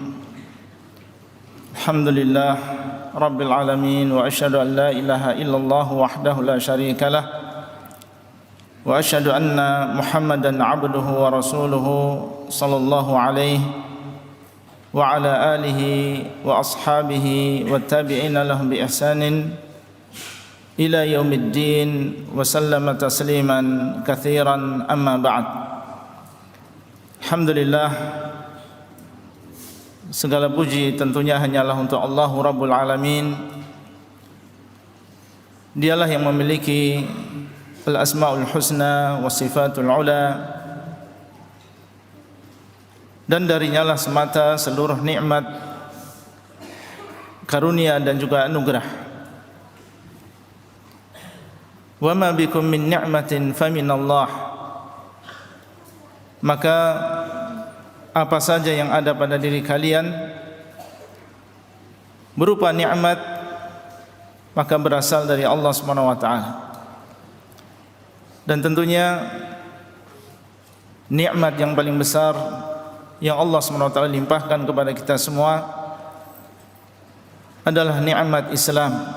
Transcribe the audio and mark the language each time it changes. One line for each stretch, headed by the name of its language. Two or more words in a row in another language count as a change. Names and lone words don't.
Arabic: الحمد لله رب العالمين وأشهد أن لا إله إلا الله وحده لا شريك له وأشهد أن محمدا عبده ورسوله صلى الله عليه وعلى آله وأصحابه والتابعين لهم بإحسان إلى يوم الدين وسلم تسليما كثيرا أما بعد. الحمد لله,
Indonesian: segala puji tentunya hanyalah untuk Allah Rabbul Alamin. Dialah yang memiliki al-asma'ul husna wa sifatul ula, dan darinya lah semata seluruh nikmat karunia dan juga anugerah.
Arabic: Wa ma bikum min ni'matin faminallah.
Indonesian: Maka apa saja yang ada pada diri kalian berupa nikmat, maka berasal dari Allah
Arabic: Subhanahu wa taala.
Indonesian: Dan tentunya nikmat yang paling besar yang Allah
Arabic: Subhanahu wa taala
Indonesian: limpahkan kepada kita semua adalah nikmat Islam.